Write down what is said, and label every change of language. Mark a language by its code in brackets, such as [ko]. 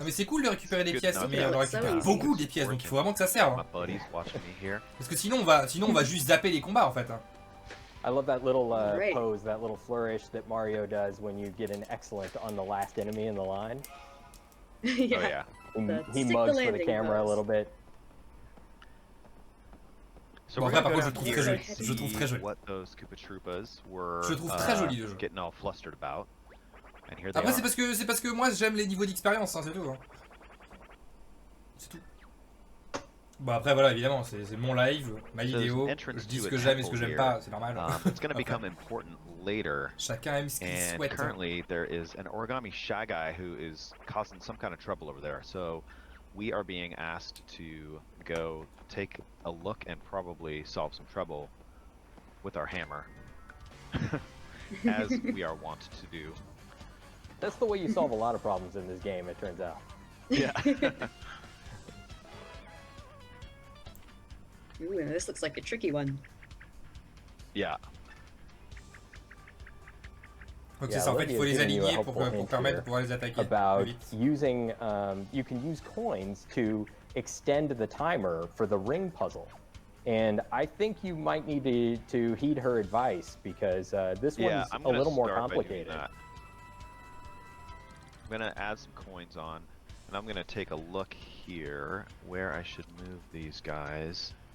[fr] Non mais c'est cool de récupérer des pièces, mais on en récupère beaucoup des pièces, donc il faut vraiment que ça serve. Hein. Parce que sinon on va juste zapper les combats en fait. [en] I love that little pose, that little flourish that Mario does when you get an excellent on the last enemy in the line. Yeah. He mugs for the camera a little bit. So we're gonna go down here and see what those Koopa Troopas were getting all flustered about. And here they [fr] Après c'est parce que moi j'aime les niveaux d'expérience, hein, c'est tout. Hein. C'est tout. Bon après voilà, évidemment, c'est mon live, ma vidéo, je dis ce que j'aime et ce que j'aime pas, c'est normal. [en] It's going to become important later. [fr] Chacun aime ce qu'il souhaite. [en] And currently there is an origami shy guy who is causing some kind of trouble over there. So we are being asked to go take a look and probably solve some trouble with our hammer. As we are wont to do. That's the way you solve a lot of problems in this game, it turns out. Yeah. Ooh, this looks like a tricky one. Yeah. [fr] Donc c'est ça, en fait, il faut les aligner pour permettre de pouvoir les attaquer plus vite. [en] Using, you can use coins to extend the timer for the ring puzzle. And I think you might need to heed her advice because this one's a little more complicated. I'm going to add some coins on, and I'm going to take a look here where I should move these guys.